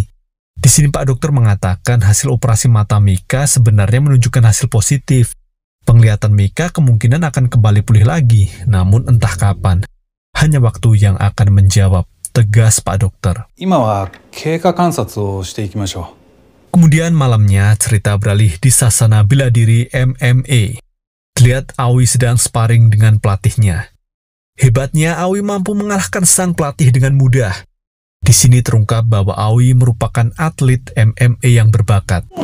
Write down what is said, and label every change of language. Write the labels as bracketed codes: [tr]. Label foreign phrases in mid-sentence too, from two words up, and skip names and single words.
[id] Di sini Pak Dokter mengatakan hasil operasi mata Mika sebenarnya menunjukkan hasil positif. Penglihatan Mika kemungkinan akan kembali pulih lagi, namun entah kapan. Hanya waktu yang akan menjawab, tegas Pak Dokter. [ja] 今は経過観察をしていきましょう。 [id] Kemudian malamnya cerita beralih di sasana bela diri MMA. Terlihat Aoi sedang sparring dengan pelatihnya. Hebatnya Aoi mampu mengalahkan sang pelatih dengan mudah. Di sini terungkap bahwa Aoi merupakan atlet MMA yang berbakat.